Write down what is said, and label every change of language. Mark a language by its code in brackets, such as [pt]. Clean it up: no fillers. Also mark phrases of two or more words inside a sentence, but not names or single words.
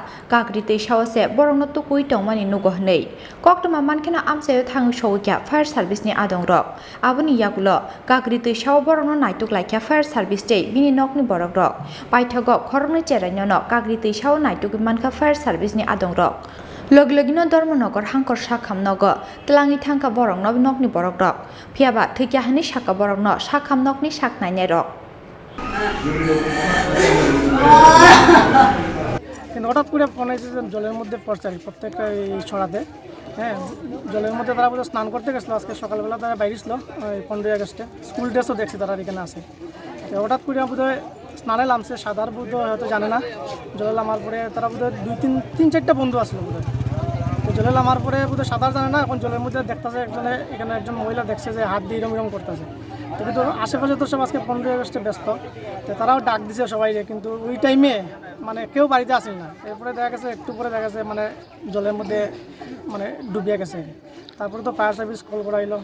[trp] kakri teisawase borongno tukui tongmani nugo hnei koktoma mankhena Amchaio thangi soguyka [en] fire service [trp] ni adongrok aboni yagulo kakri teisawo borongno naituk laikha [en] fire service [trp] tei bini nokni borokrok paithogo Khoroknwi Chwrai no kakri teisawo naituk mankha [en] fire service [trp] ni adongrok Loglogino Dormonogor Hankor Shakam Nogo, Tlangi Tanka Borong no Nokni Borok, Piaba, Tukahani Shaka Borok no, Shakam Nokni Shak Nainero. [bn] হঠাৎ করে ফোন এসেছে জলের মধ্যে পড়ছে প্রত্যেকটা ছড়াতে হ্যাঁ জলের মধ্যে তারা বোধহয় স্নান করতে গেছিলো আজকে সকালবেলা তারা বাইরে ছিল 15 আগস্টে স্কুল ড্রেসও দেখছি তারা এখানে আছে হঠাৎ করে বোধহয় স্নানে নামছে সাঁতার বোধহয় হয়তো জানে না জলে নামার পরে তারা বোধহয় তিন চারটা বন্ধু আসলো বোধহয় তো জলে নামার পরে বোধহয় সাঁতার জানে না এখন জলের মধ্যে দেখতেছে এখানে একজন মহিলা দেখছে যে হাত দিয়ে এরম করতেছে তো কিন্তু আশেপাশে তো সব আজকে 15 আগস্টে ব্যস্ত তো তারাও ডাক দিছে সবাই কিন্তু ওই টাইমে মানে কেউ বাড়িতে আসেন না এরপরে দেখা গেছে একটু পরে দেখা গেছে মানে জলের মধ্যে মানে ডুবিয়ে গেছে তারপরে তো [en] fire service [bn] কল করা হলো